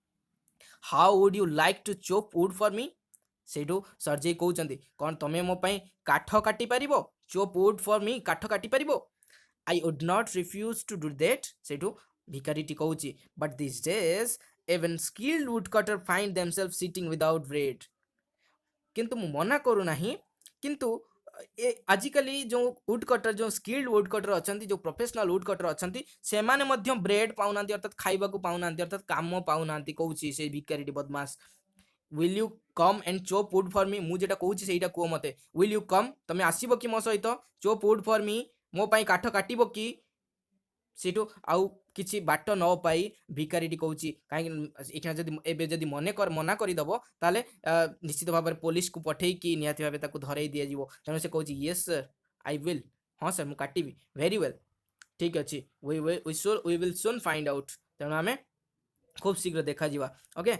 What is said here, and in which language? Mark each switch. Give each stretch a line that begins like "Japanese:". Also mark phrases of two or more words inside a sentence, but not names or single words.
English: How would you like to chop wood for me,
Odia: ସେଇଠୁ ସର୍ଜେଇ କହୁଛନ୍ତି କ'ଣ ତମେ ମୋ ପାଇଁ କାଠ କାଟି ପାରିବ, ଚୋପ୍
English: wood for me,
Odia: କାଠ କାଟି ପାରିବ,
English: I would not refuse to do that,
Odia: ସେଇଠୁ ଭିକାରୀଟି କହୁଛି,
English: but these days even skilled woodcutter find themselves sitting without bread,
Odia: କିନ୍ତୁ ମୁଁ ମନା କରୁନାହିଁ, କିନ୍ତୁ ଆଜିକାଲି ଯେଉଁ
English: wood cutter,
Odia: ଯେଉଁ
English: skilled wood cutter
Odia: ଅଛନ୍ତି, ଯେଉଁ
English: professional wood cutter
Odia: ଅଛନ୍ତି, ସେମାନେ ମଧ୍ୟ ବ୍ରେଡ୍ ପାଉନାହାନ୍ତି, ଅର୍ଥାତ୍ ଖାଇବାକୁ ପାଉନାହାନ୍ତି, ଅର୍ଥାତ୍ କାମ ପାଉନାହାନ୍ତି, କହୁଛି ସେ ଭିକାରୀଟି ବଦମାସ।
English: will you come and chop wood for me,
Odia: ମୁଁ ଯେଟା କହୁଛି ସେଇଟା କୁହ ମୋତେ,
English: will you come,
Odia: ତମେ ଆସିବ କି ମୋ ସହିତ,
English: chop wood for me,
Odia: ମୋ ପାଇଁ କାଠ କାଟିବ କି, ସେଇଠୁ ଆଉ କିଛି ବାଟ ନ ପାଇ ଭିକାରୀଟି କହୁଛି, କାହିଁକି ଏଇଖିଣା ଯଦି ମନା କରିଦେବ ତାହେଲେ ନିଶ୍ଚିତ ଭାବରେ ପୋଲିସକୁ ପଠେଇକି ନିହାତି ଭାବେ ତାକୁ ଧରେଇ ଦିଆଯିବ, ତେଣୁ ସେ କହୁଛି
English: yes sir I will,
Odia: ହଁ ସାର୍ ମୁଁ କାଟିବି,
English: very well,
Odia: ଠିକ୍ ଅଛି,
English: we will soon find out,
Odia: ତେଣୁ ଆମେ ଖୁବ୍ ଶୀଘ୍ର ଦେଖାଯିବା, ଓକେ।